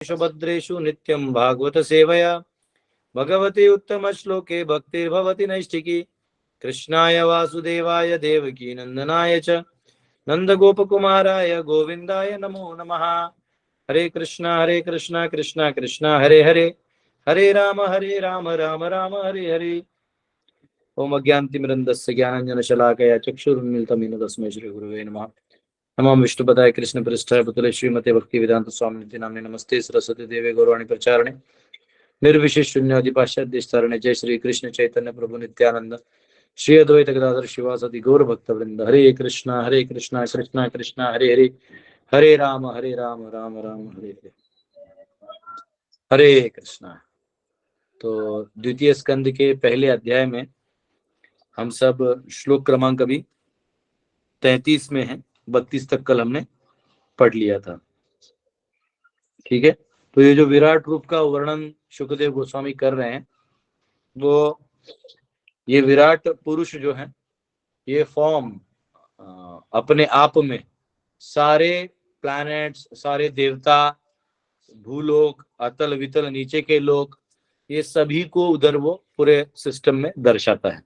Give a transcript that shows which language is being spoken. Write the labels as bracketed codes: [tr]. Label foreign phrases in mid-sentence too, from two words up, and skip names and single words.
[sa] भद्रेषु नित्यं भागवत सेवया भगवती उत्तम श्लोके भक्तिर्भवति नैष्ठिकी। कृष्णाय वासुदेवाय देवकी नंदनाय च नंदगोपकुमाराय गोविंदाय नमो नमः। हरे कृष्णा कृष्णा कृष्णा हरे हरे, हरे राम राम राम हरे हरे। ओम अज्ञानतिमिरन्दस्य ज्ञानाञ्जनशलाकया चक्षुरुन्मीलितं येन तस्मै श्रीगुरुवे नमः। नमो विष्णुपदाय कृष्ण पृष्ठाय पुतले श्रीमते भक्ति वेदांत स्वामी नामने नमस्ते सरस्वती देवे गौरवाणी प्रचारणे निर्विशेष शून्यादि पाश्चात्य जय श्री कृष्ण चैतन्य प्रभु नित्यानंद श्री अद्वैत गदाधर शिवासदि गौर भक्त वृंद। हरे कृष्णा कृष्णा कृष्णा हरे हरे, हरे राम राम राम हरे हरे। हरे कृष्णा। [hi] तो द्वितीय स्कंद के पहले अध्याय में हम सब श्लोक क्रमांक अभी 33 में है, 32 तक कल हमने पढ़ लिया था। ठीक है, तो ये जो विराट रूप का वर्णन शुकदेव गोस्वामी कर रहे हैं, वो ये विराट पुरुष जो है, ये फॉर्म अपने आप में सारे प्लैनेट्स, सारे देवता, भूलोक, अतल वितल, नीचे के लोक, ये सभी को उधर वो पूरे सिस्टम में दर्शाता है।